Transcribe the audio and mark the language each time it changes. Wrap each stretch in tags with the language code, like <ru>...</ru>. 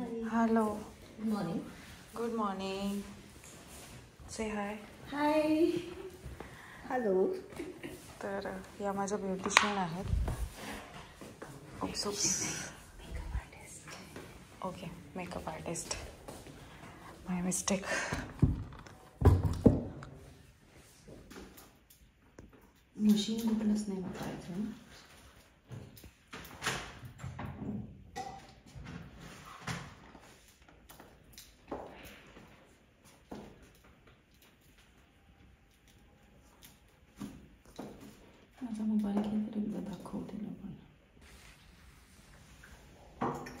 <en>Hello. Good morning. Good morning. Say hi. Hi. Hello.</en> <mr>तर या माझ्या ब्युटिशियन आहेत।</mr> <en>Okay, makeup artist, my mistake.</en> <mr>Machine कुठलंच नाही वापरायचं. माझा मोबाईल घेऊन तरी एकदा दाखवते ना पण.</mr>